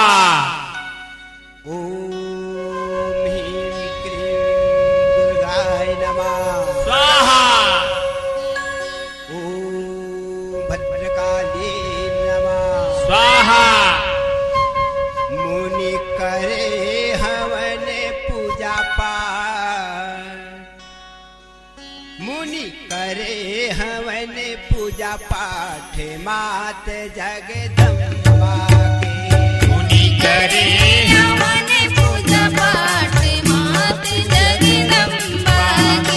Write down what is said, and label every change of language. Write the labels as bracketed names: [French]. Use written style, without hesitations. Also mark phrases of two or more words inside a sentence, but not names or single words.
[Sanskrit] ॐ ह्रीं क्लीं दुर्गाय नमः स्वाहा ॐ भद्रकाली नमः स्वाहा [Hindi] मुनि करे हवन पूजा पाठ मुनि करे हवन पूजा पाठ मात जगदम्बा के मुनि करे हवन पूजा पाठ मात जगदम्बा की